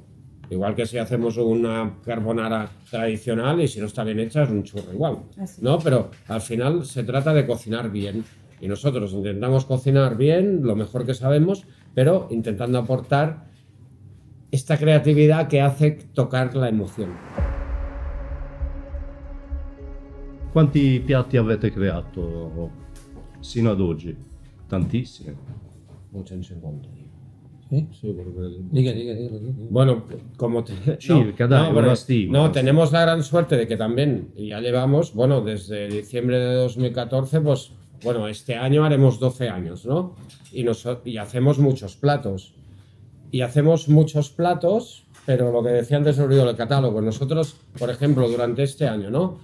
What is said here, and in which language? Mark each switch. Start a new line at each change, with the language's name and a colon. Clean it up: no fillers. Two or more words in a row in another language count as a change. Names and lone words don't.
Spanish: Igual que si hacemos una carbonara tradicional y si no está bien hecha, es un churro igual, ¿no? Pero al final se trata de cocinar bien y nosotros intentamos cocinar bien, lo mejor que sabemos, pero intentando aportar esta creatividad que hace tocar la emoción.
Italian: Quanti piatti avete creato sino ad oggi? Tantissimi. 150.
Spanish: ¿Sí? Sí, porque... Diga. Bueno, como
Italian: Circa, dai, una stima.
Spanish: No, tenemos la gran suerte de que también ya llevamos, bueno, desde diciembre de 2014, pues, bueno, este año haremos 12 años, ¿no? Y hacemos muchos platos. Y hacemos muchos platos, pero lo que decía antes sobre el catálogo, nosotros, por ejemplo, durante este año, ¿no?